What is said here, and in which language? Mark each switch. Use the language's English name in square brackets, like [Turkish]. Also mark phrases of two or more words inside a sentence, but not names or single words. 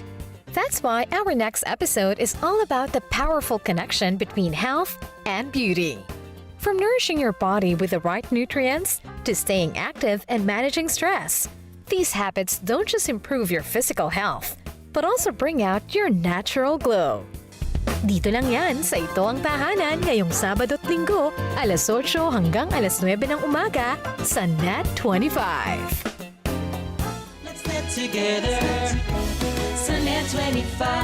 [English] That's why our next episode is all about the powerful connection between health and beauty. From nourishing your body with the right nutrients to staying active and managing stress, these habits don't just improve your physical health, but also bring out your natural glow. [Filipino] Dito lang yan sa Ito Ang Tahanan ngayong Sabado at Linggo, alas 8 hanggang alas 9 ng umaga sa NET25. [English] Let's net together sa NET25.